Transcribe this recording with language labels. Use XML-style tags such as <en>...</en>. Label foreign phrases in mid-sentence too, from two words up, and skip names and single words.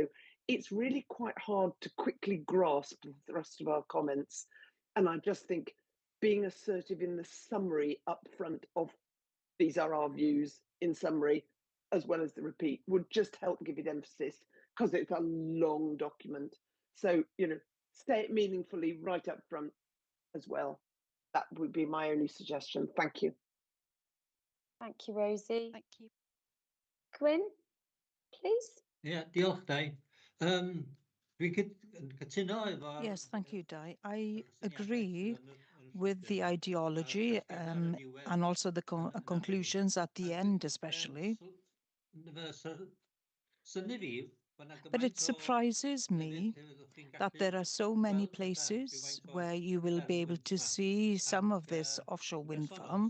<en>It's really quite hard to quickly grasp the thrust of our comments, and I just think being assertive in the summary up front of these are our views in summary, as well as the repeat, would just help give it emphasis because it's a long document. So say it meaningfully right up front as well. That would be my only suggestion. Thank you. Thank you, Rosie. Thank you. Gwyn, please.</en> <cy>Ie, diolch, Dai. Dwi'n cytuno efo...</cy> <en>Yes, thank you, Di. I agree with the ideology and also the conclusions at the end, especially. But it surprises me that there are so many places where you will be able to see some of this offshore wind farm.</en>